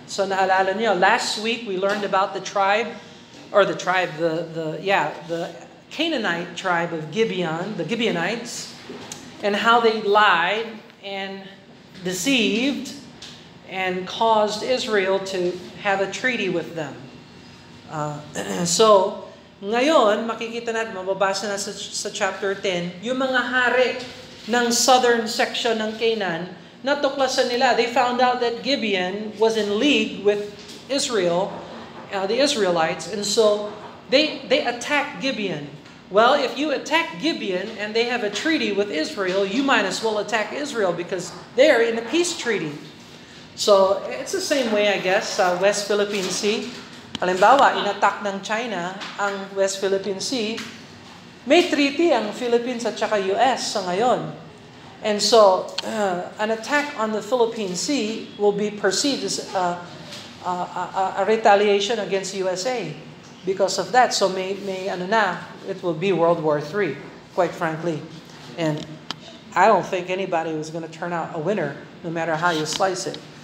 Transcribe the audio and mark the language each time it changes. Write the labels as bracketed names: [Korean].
[Filipino] So naalala niyo, [English] last week we learned about the Canaanite tribe of Gibeon, the Gibeonites, and how they lied and deceived and caused Israel to have a treaty with them. [Filipino] So, ngayon, makikita natin, mababasa na sa chapter 10, yung mga hari ng southern section ng Canaan, natuklasan nila. [English] They found out that Gibeon was in league with Israel, the Israelites, and so they attacked Gibeon. Well, if you attack Gibeon and they have a treaty with Israel, you might as well attack Israel because they're in a peace treaty. So, it's the same way, I guess, [Filipino] sa West Philippine Sea. Halimbawa, inattack ng China ang West Philippine Sea. May treaty ang Philippines at saka US sa ngayon. [English] And so, an attack on the Philippine Sea will be perceived as a retaliation against USA because of that. So, it will be World War III, quite frankly. And I don't think anybody was going to turn out a winner, no matter how you slice it.